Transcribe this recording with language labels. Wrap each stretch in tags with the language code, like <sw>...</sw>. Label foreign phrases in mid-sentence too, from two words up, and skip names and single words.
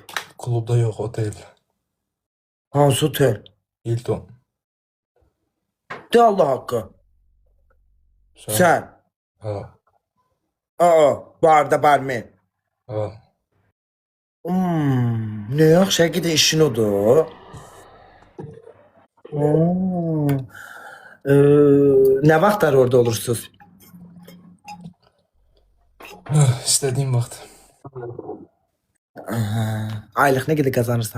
<az>Klubda yox, otel. Hansı otel? Hilton. De Allah hakkı. Sen. Ha. Barda barmen. Ha. Ne yaxşı həqiqətən işin odur. Ne vaxtlar orada olursunuz? İstədiyim vaxt. Aylıq nə qədər qazanırsan?</az>